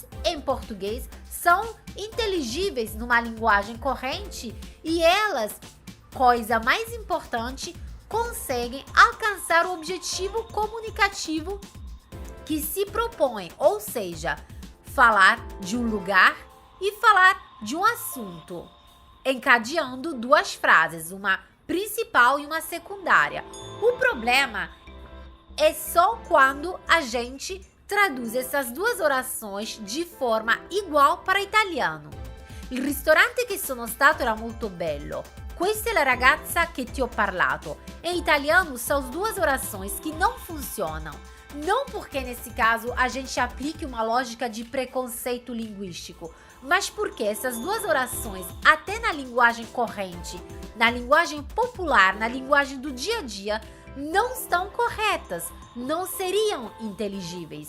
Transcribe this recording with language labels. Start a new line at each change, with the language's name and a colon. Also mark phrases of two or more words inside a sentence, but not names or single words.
Portuguese: em português, são inteligíveis numa linguagem corrente e elas, coisa mais importante, conseguem alcançar o objetivo comunicativo que se propõe, ou seja, falar de um lugar e falar de um assunto, encadeando duas frases, uma principal e uma secundária. O problema é só quando a gente traduz essas duas orações de forma igual para italiano.
Italian: Il ristorante che sono stato era molto bello. Questa è la ragazza che ti ho parlato.
Portuguese: Em italiano, são duas orações que não funcionam. Não porque, nesse caso, a gente aplique uma lógica de preconceito linguístico, mas porque essas duas orações, até na linguagem corrente, na linguagem popular, na linguagem do dia a dia, não estão corretas, não seriam inteligíveis.